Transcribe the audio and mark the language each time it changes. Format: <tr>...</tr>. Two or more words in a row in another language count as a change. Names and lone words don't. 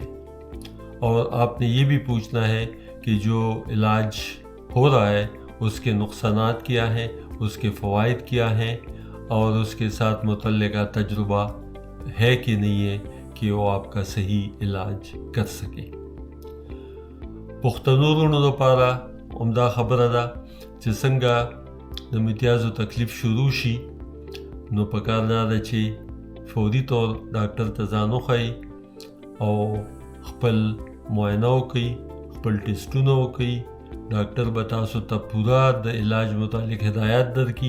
<ur>اور آپ نے یہ بھی پوچھنا ہے کہ جو علاج ہو رہا ہے اس کے نقصانات کیا ہیں, اس کے فوائد کیا ہیں, اور اس کے ساتھ متعلقہ تجربہ ہے کہ نہیں ہے کہ وہ آپ کا صحیح علاج کر سکے.</ur> <ps>پښتنو لپاره عمده خبره ده چې څنګه د امتیازو تکلیف شروع شي نو پکار دا ده چې فوري طور ډاکټر ته ځان وښایي او خپل معاینه وکړي, خپل ټیسټونه وکړي, ډاکټر به تاسو ته پورا د علاج متعلق هدایت درکړي.</ps>